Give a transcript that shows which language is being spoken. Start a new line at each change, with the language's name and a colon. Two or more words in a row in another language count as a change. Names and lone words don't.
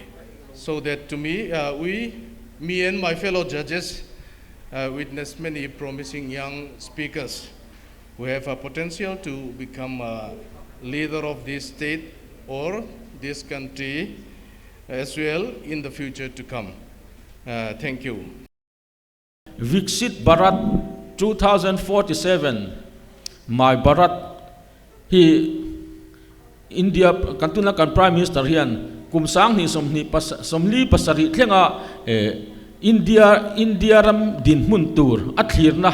English: So that to me, me and my fellow judges witnessed many promising young speakers who have a potential to become a leader of this state or this country as well in the future to come. Thank you. VIksit Bharat 2047.
Mizo: My Bharat, India kantuna kan
English: Prime Minister
Mizo: hian kumsang ni somli pasari thlenga India ram din mun tur athir na